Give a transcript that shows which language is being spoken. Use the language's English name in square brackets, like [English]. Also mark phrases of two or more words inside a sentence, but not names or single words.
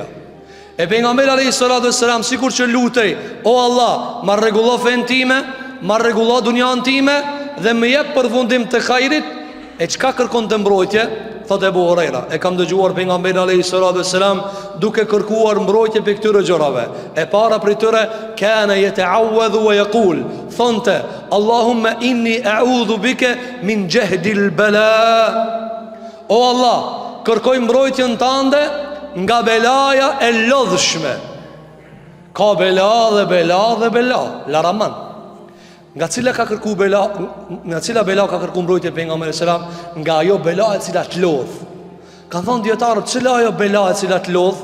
[Albanian] E pejgamberi [Arabic] عليه الصلاة والسلام [Albanian] sikur që lutej: "O Allah, ma rregullo fen time, ma rregullo dunjan time dhe më jep përfundim të hajrit." E çka kërkon të mbrojtje? Thot Ebu Hurajra: "E kam dëgjuar pejgamberin [Arabic] عليه الصلاة والسلام [Albanian] duke kërkuar mbrojtje për këtyre gjërave. E para prej tyre [Arabic] كان يتعوذ ويقول", thonte: "اللهم إني أعوذ بك من جهد البلاء." [Albanian] O Allah, kërkoj mbrojtjen tënde nga belaja e lodhshme. Ka bela dhe bela dhe bela, laraman. Nga cila ka kërku bela, nga cila bela ka kërku mbrojtje pejgamberi selam? Nga ajo bela e cila të lodh. Kan thonë dietarët, cila ajo bela e cila të lodh?